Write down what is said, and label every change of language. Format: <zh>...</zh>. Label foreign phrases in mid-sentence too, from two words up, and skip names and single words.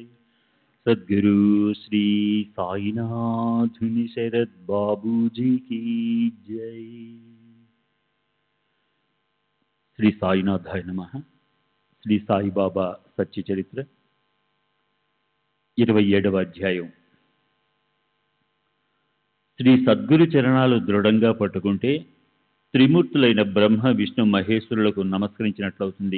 <hi>सद्गुरु श्री साईनाथ शरद बाबूजी की जय।</hi> <sa>श्री साईनाथाय नमः।</sa> <te>శ్రీ సాయిబాబా సత్య చరిత్ర 27వ అధ్యాయం. శ్రీ సద్గురు చరణాలు దృఢంగా పట్టుకుంటే త్రిమూర్తులైన బ్రహ్మ విష్ణు మహేశ్వరులకు నమస్కరించినట్లవుతుంది.</te>